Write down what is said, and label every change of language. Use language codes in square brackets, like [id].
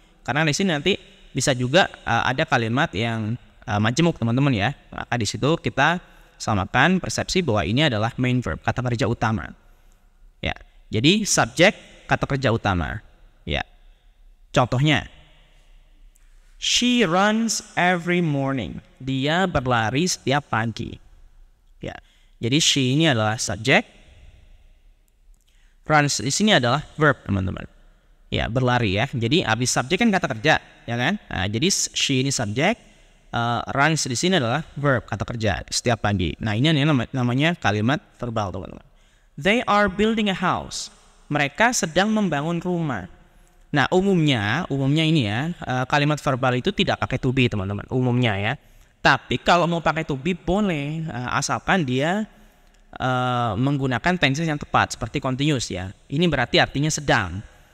[id] Karena di sini nanti bisa juga ada kalimat yang majemuk, teman-teman ya. Maka di situ kita samakan persepsi bahwa ini adalah main verb, kata kerja utama. Ya. Jadi subjek kata kerja utama. Ya. [en] Contohnya, she runs every morning. [id] Dia berlari setiap pagi. Ya. Jadi she ini adalah subjek. Runs di sini adalah verb, teman-teman. Ya, berlari ya. Jadi habis subjek kan kata kerja, ya kan? Nah, jadi she ini subjek, runs di sini adalah verb, kata kerja setiap pagi. Nah, ini namanya kalimat verbal, teman-teman. [en] They are building a house. [id] Mereka sedang membangun rumah. Nah, umumnya ini ya, kalimat verbal itu tidak pakai to be, teman-teman. Umumnya ya. Tapi kalau mau pakai to be boleh, asalkan dia menggunakan tenses yang tepat seperti continuous ya. Ini berarti artinya sedang.